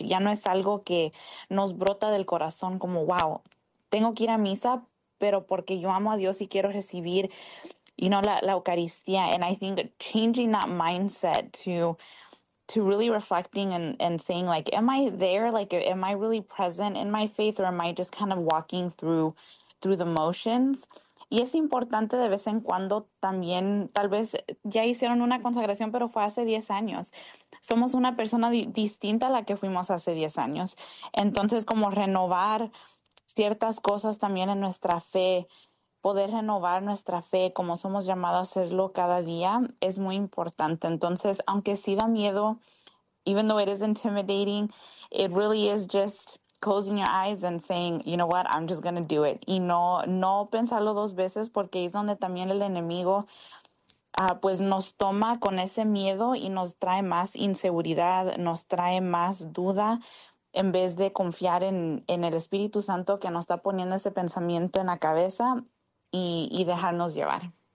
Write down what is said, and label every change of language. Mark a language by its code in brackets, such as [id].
[es] Ya no es algo que nos brota del corazón como, wow, tengo que ir a misa, pero porque yo amo a Dios y quiero recibir, you know, la Eucaristía. [en] And I think changing that mindset to really reflecting and saying, like, am I there? Like, am I really present in my faith, or am I just kind of walking through the motions? [es] Y es importante de vez en cuando también, tal vez ya hicieron una consagración, pero fue hace 10 años. Somos una persona distinta a la que fuimos hace 10 años. Entonces, como renovar ciertas cosas también en nuestra fe, poder renovar nuestra fe como somos llamados a hacerlo cada día, es muy importante. Entonces, aunque sí da miedo, [en] even though it is intimidating, it really is just closing your eyes and saying, you know what, I'm just going to do it. [es] Y no pensarlo dos veces, porque es donde también el enemigo pues nos toma con ese miedo y nos trae más inseguridad, nos trae más duda, en vez de confiar en el Espíritu Santo que nos está poniendo ese pensamiento en la cabeza y dejarnos llevar.